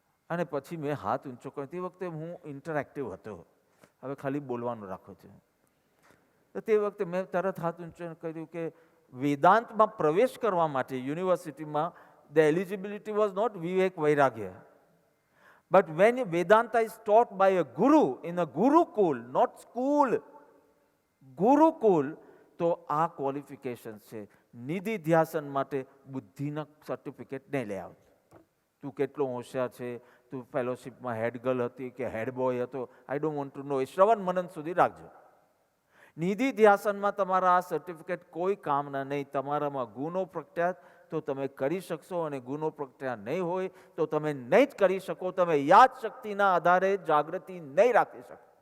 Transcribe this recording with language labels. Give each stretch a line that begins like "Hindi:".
Gujarati: અને પછી મેં હાથ ઊંચો કર્યો. તે વખતે હું ઇન્ટરેક્ટિવ હતો, હવે ખાલી બોલવાનું રાખું છું. તો તે વખતે મેં તરત હાથ ઊંચો કર્યું કે વેદાંતમાં પ્રવેશ કરવા માટે યુનિવર્સિટીમાં
English: the eligibility was not Vivek Vairagya. But when Vedanta is taught by a guru in a gurukul, not school, gurukul,
Gujarati: તો આ ક્વોલિફિકેશન છે. નિધિ ધ્યાસન માટે બુદ્ધિના સર્ટિફિકેટ નહીં લઈ આવજો. તું કેટલો હોશિયાર છે, તું ફેલોશિપમાં હેડ ગર્લ હતી કે હેડ બોય હતો,
English: I don't want to know.
Gujarati: એ શ્રવણ મનન સુધી રાખજો. નિધિ ધ્યાસનમાં તમારા આ સર્ટિફિકેટ કોઈ કામના નહીં. તમારામાં ગુનો પ્રખ્યાત તો તમે કરી શકશો, અને ગુનો પ્રખ્યાત નહીં હોય તો તમે નહીં જ કરી શકો. તમે યાદ શક્તિના આધારે જાગૃતિ નહીં રાખી શકો.